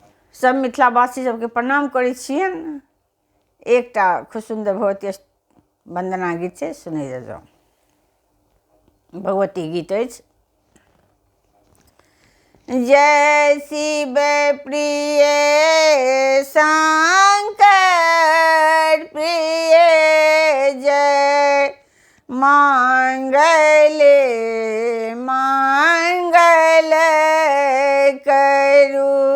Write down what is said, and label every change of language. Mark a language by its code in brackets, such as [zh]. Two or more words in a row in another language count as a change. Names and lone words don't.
[mai] सब मिथिलावासी सबके प्रणाम करै छियनि। एकटा खूब सुंदर भगवती वंदना गीत छै, सुनै जाउ। भगवती गीत अछि। जय शिव प्रिय शंकर प्रिय, जय मंगले मंगल करू।